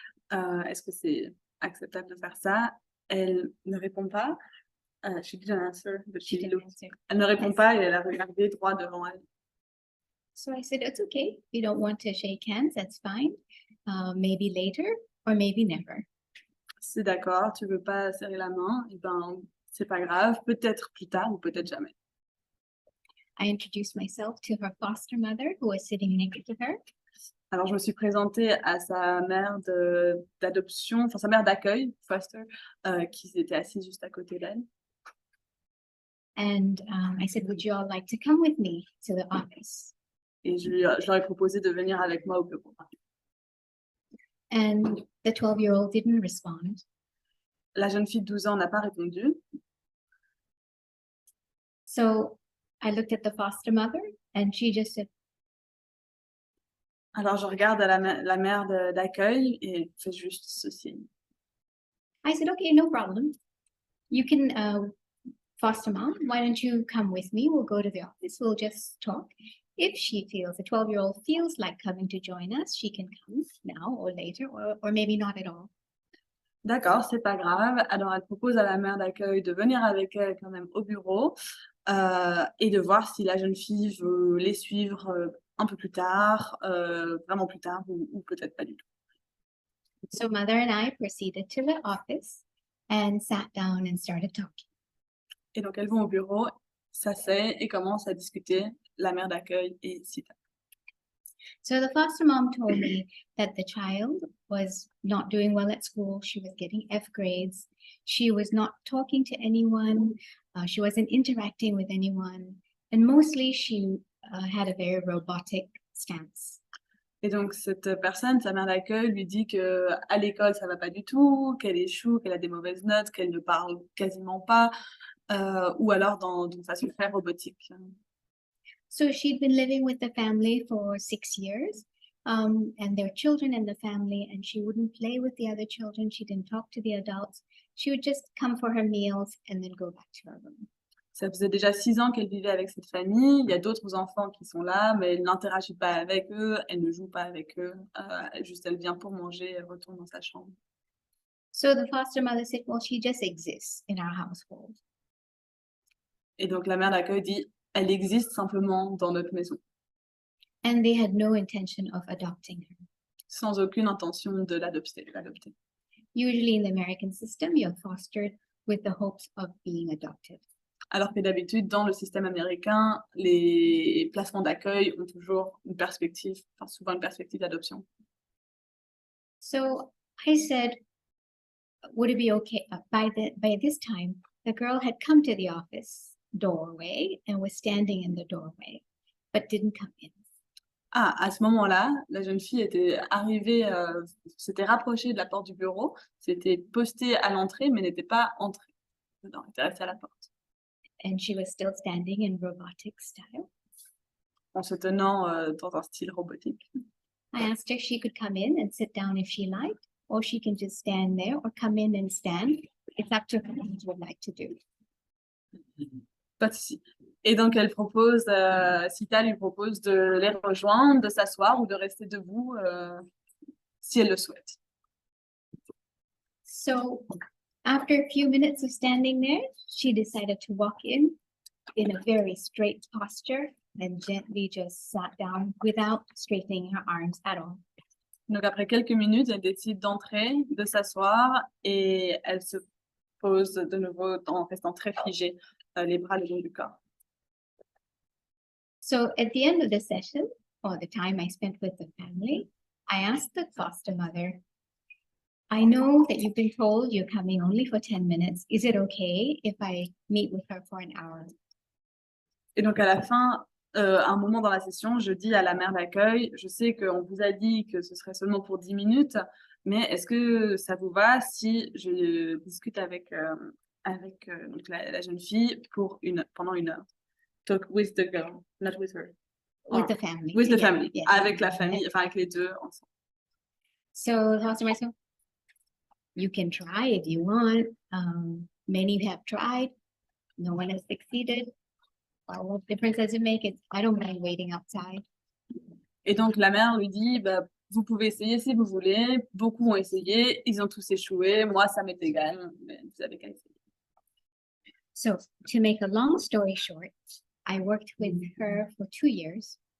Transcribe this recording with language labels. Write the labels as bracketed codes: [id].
[fr] Est-ce que c'est acceptable de faire ça? Elle ne répond pas. [en] She didn't answer, but She didn't answer. [fr] Elle ne répond pas et elle a regardé droit devant elle. [en] So I said, it's okay. If you don't want to shake hands, that's fine. Maybe later or maybe never. [fr] C'est d'accord, tu veux pas serrer la main, et ben c'est pas grave, peut-être plus tard ou peut-être jamais. [en] I introduced myself to her foster mother who was sitting next to her. [fr] Alors je me suis présentée à sa mère d'adoption, enfin sa mère d'accueil, foster, qui était assise juste à côté d'elle. [en] And I said, would you all like to come with me to the office? [fr] Et je leur ai proposé de venir avec moi au bureau. [en] And the 12-year-old didn't respond. [fr] La jeune fille de 12 ans n'a pas répondu. [en] So I looked at the foster mother and she just said, [fr] Alors je regarde à la mère d'accueil et elle fait juste ce signe. [en] I said, okay, no problem. You can, foster mom, why don't you come with me? We'll go to the office. We'll just talk. If she feels, the 12-year-old feels like coming to join us, she can come now or later, or maybe not at all. [fr] D'accord, c'est pas grave. Alors elle propose à la mère d'accueil de venir avec elle quand même au bureau et de voir si la jeune fille veut les suivre un peu plus tard, vraiment plus tard ou peut-être pas du tout. [en] So mother and I proceeded to the office and sat down and started talking. [fr] Et donc elles vont au bureau, s'asseyent et commencent à discuter, la mère d'accueil et Seetha. [en] So the foster mom told me that the child was not doing well at school. She was getting F grades. She was not talking to anyone. She wasn't interacting with anyone. And mostly she had a very robotic stance. [fr] Et donc cette personne, sa mère d'accueil, lui dit que à l'école ça va pas du tout, qu'elle échoue, qu'elle a des mauvaises notes, qu'elle ne parle quasiment pas, ou alors d'une façon très robotique. [en] So she'd been living with the family for 6 years, and their children in the family, and she wouldn't play with the other children. She didn't talk to the adults. She would just come for her meals and then go back to her room. [fr] Ça faisait déjà 6 ans qu'elle vivait avec cette famille. Il y a d'autres enfants qui sont là, mais elle n'interagit pas avec eux, elle ne joue pas avec eux. Juste, elle vient pour manger, elle retourne dans sa chambre. [en] So the foster mother said, well, she just exists in our household. [fr] Et donc la mère d'accueil dit, elle existe simplement dans notre maison, [en] And they had no intention of adopting her. [fr] sans aucune intention de l'adopter. [en] Usually in the American system, you're fostered with the hopes of being adopted. [fr] Alors que d'habitude, dans le système américain, les placements d'accueil ont toujours une perspective, enfin souvent une perspective d'adoption. [en] So I said, would it be okay? By this time, the girl had come to the office doorway and was standing in the doorway, but didn't come in. [fr] Ah, à ce moment-là, la jeune fille était arrivée, s'était rapprochée de la porte du bureau, s'était postée à l'entrée, mais n'était pas entrée. Non, elle était restée à la porte. [en] And she was still standing in robotic style. [fr] En se tenant dans un style robotique. [en] I asked her if she could come in and sit down if she liked, or she can just stand there or come in and stand. It's up to her what she would like to do. [fr] Pas de souci. Et donc elle propose, Seetha lui propose de les rejoindre, de s'asseoir ou de rester debout si elle le souhaite. [en] So after a few minutes of standing there, she decided to walk in a very straight posture and gently just sat down without straightening her arms at all. [fr] Donc après quelques minutes, elle décide d'entrer, de s'asseoir et elle se pose de nouveau en restant très figée, les bras le long du corps. [en] So at the end of the session, or the time I spent with the family, I asked the foster mother, I know that you've been told you're coming only for 10 minutes. Is it okay if I meet with her for an hour? [fr] Et donc à la fin, à un moment dans la session, je dis à la mère d'accueil, je sais qu'on vous a dit que ce serait seulement pour 10 minutes, mais est-ce que ça vous va si je discute avec donc la jeune fille pendant une heure? [en] Talk with the girl, not with her. With the family. With the Yeah, family. yes. [fr] Avec la famille, enfin avec les deux ensemble. [en] So the foster mother said, you can try if you want. Many have tried. No one has succeeded. Well, what difference does it make? I don't mind waiting outside. [fr] Et donc la mère lui dit, bah, vous pouvez essayer si vous voulez. Beaucoup ont essayé, ils ont tous échoué. Moi, ça m'est égal, mais vous avez qu'à essayer. [en] So to make a long story short, I worked with her for 2 years.